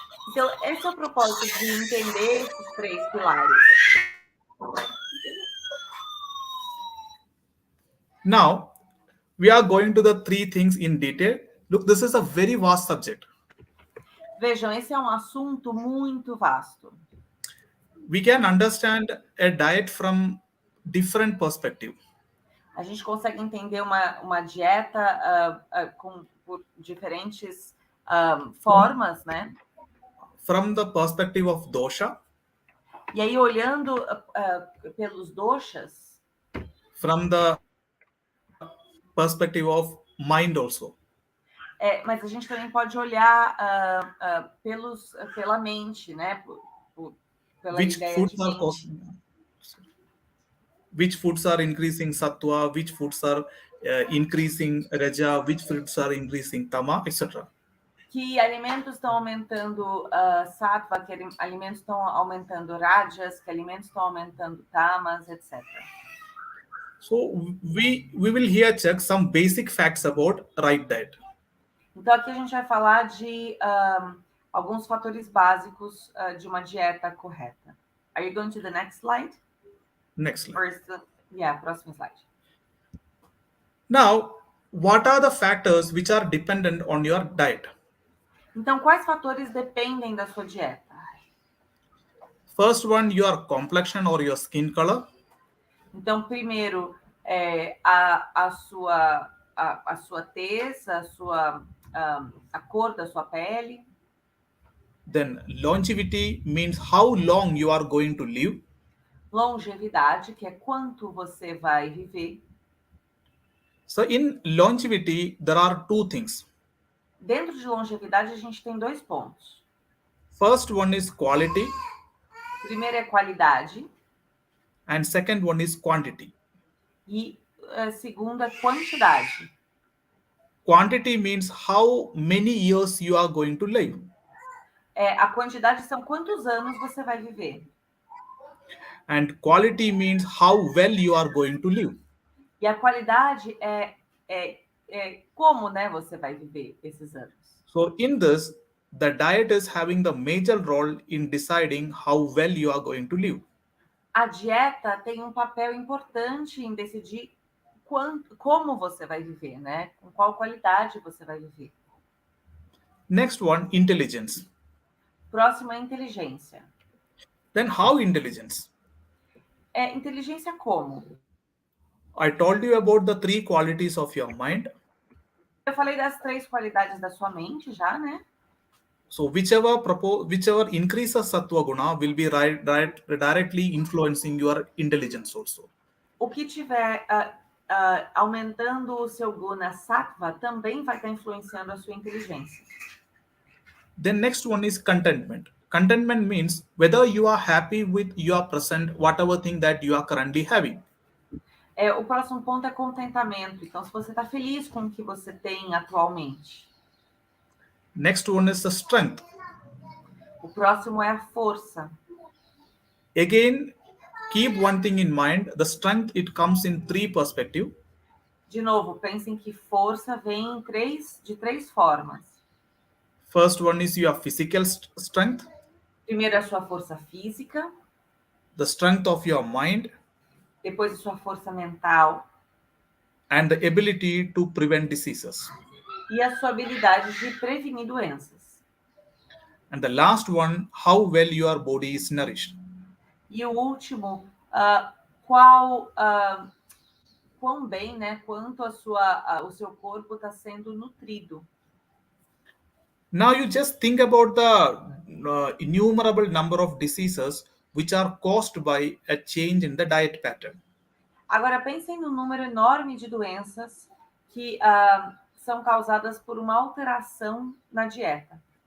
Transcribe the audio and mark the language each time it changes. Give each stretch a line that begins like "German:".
Portuguese: Então, esse é o propósito de entender esses 3 pilares.
English: Now, we are going to the 3 things in detail. Look, this is a very vast subject.
Portuguese: Vejam, esse é um assunto muito vasto.
English: We can understand a diet from different perspective.
Portuguese: A gente consegue entender uma dieta por diferentes formas, né?
English: From the perspective of dosha.
Portuguese: E aí, olhando pelos doshas.
English: From the perspective of mind also.
Portuguese: Mas a gente também pode olhar pela mente, né? Pela ideia de mente.
English: Which foods are increasing sattva, which foods are increasing raja, which foods are increasing tama, etc.
Portuguese: Que alimentos estão aumentando sattva, que alimentos estão aumentando rajas, que alimentos estão aumentando tamas, etc.
English: So we will here check some basic facts about right diet.
Portuguese: Então aqui a gente vai falar de alguns fatores básicos de uma dieta correta.
English: Are you going to the next slide? Next slide.
Portuguese: Próximo slide.
English: Now, what are the factors which are dependent on your diet?
Portuguese: Então, quais fatores dependem da sua dieta?
English: First one, your complexion or your skin color.
Portuguese: Então, primeiro, a sua tez, a cor da sua pele.
English: Then longevity means how long you are going to live.
Portuguese: Longevidade, que é quanto você vai viver.
English: So in longevity, there are 2 things.
Portuguese: Dentro de longevidade, a gente tem 2 pontos.
English: First one is quality.
Portuguese: Primeiro é qualidade.
English: And second one is quantity.
Portuguese: E segundo é quantidade.
English: Quantity means how many years you are going to live.
Portuguese: A quantidade são quantos anos você vai viver.
English: And quality means how well you are going to live.
Portuguese: E a qualidade é como, né, você vai viver esses anos.
English: So in this, the diet is having the major role in deciding how well you are going to live.
Portuguese: A dieta tem um papel importante em decidir como você vai viver, né? Com qual qualidade você vai viver.
English: Next one, intelligence.
Portuguese: Próximo é inteligência.
English: Then how intelligence?
Portuguese: Inteligência como?
English: I told you about the 3 qualities of your mind.
Portuguese: Eu falei das 3 qualidades da sua mente já, né?
English: So whichever increases sattva guna will be directly influencing your intelligence also.
Portuguese: O que tiver aumentando o seu guna sattva também vai estar influenciando a sua inteligência.
English: Then next one is contentment. Contentment means whether you are happy with your present, whatever thing that you are currently having.
Portuguese: O próximo ponto é contentamento. Então, se você está feliz com o que você tem atualmente.
English: Next one is the strength.
Portuguese: O próximo é a força.
English: Again, keep one thing in mind. The strength, it comes in 3 perspectives.
Portuguese: De novo, pensem que força vem de 3 formas.
English: First one is your physical strength.
Portuguese: Primeiro, a sua força física.
English: The strength of your mind.
Portuguese: Depois, a sua força mental.
English: And the ability to prevent diseases.
Portuguese: E a sua habilidade de prevenir doenças.
English: And the last one, how well your body is nourished.
Portuguese: E o último, quão bem, né, quanto o seu corpo está sendo nutrido.
English: Now you just think about the innumerable number of diseases which are caused by a change in the diet pattern.
Portuguese: Agora pensem no número enorme de doenças que são causadas por uma alteração na dieta.